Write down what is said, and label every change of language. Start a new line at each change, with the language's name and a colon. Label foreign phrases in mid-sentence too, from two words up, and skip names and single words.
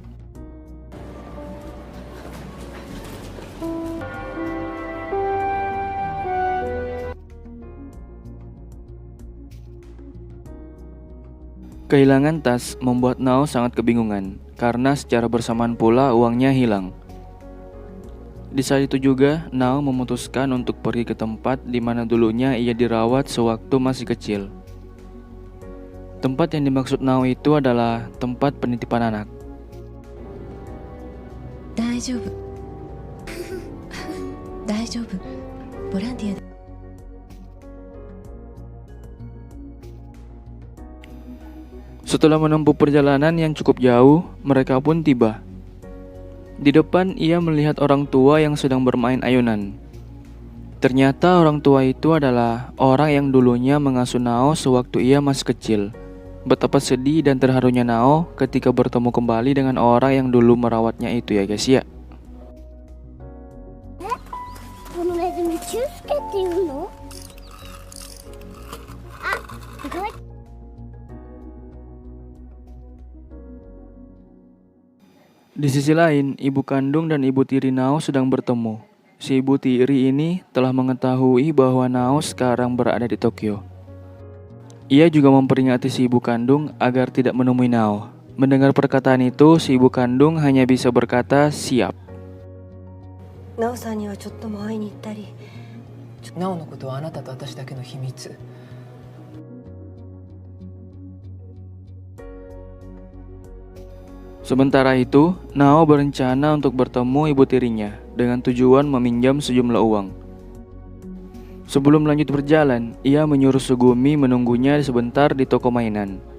Indonesian: Kehilangan tas membuat Nao sangat kebingungan, karena secara bersamaan pula uangnya hilang. Di saat itu juga, Nao memutuskan untuk pergi ke tempat di mana dulunya ia dirawat sewaktu masih kecil. Tempat yang dimaksud Nao itu adalah tempat penitipan anak.
Japanese: 大丈夫。大丈夫。ボランティアで。
Indonesian: Setelah menempuh perjalanan yang cukup jauh, mereka pun tiba. Di depan ia melihat orang tua yang sedang bermain ayunan. Ternyata orang tua itu adalah orang yang dulunya mengasuh Nao sewaktu ia masih kecil. Betapa sedih dan terharunya Nao ketika bertemu kembali dengan orang yang dulu merawatnya itu ya guys ya.
Japanese: このネズミチュウスケっていうの？あ、すごい。
Indonesian: Di sisi lain, ibu kandung dan ibu tiri Nao sedang bertemu. Si ibu tiri ini telah mengetahui bahwa Nao sekarang berada di Tokyo. Ia juga memperingati si ibu kandung agar tidak menemui Nao. Mendengar perkataan itu, si ibu kandung hanya bisa berkata siap.
Japanese: なおさんにはちょっとも会いに行ったり。なおのことはあなたと私だけの秘密。
Indonesian: Sementara itu, Nao berencana untuk bertemu ibu tirinya dengan tujuan meminjam sejumlah uang. Sebelum lanjut berjalan, ia menyuruh Sugumi menunggunya sebentar di toko mainan.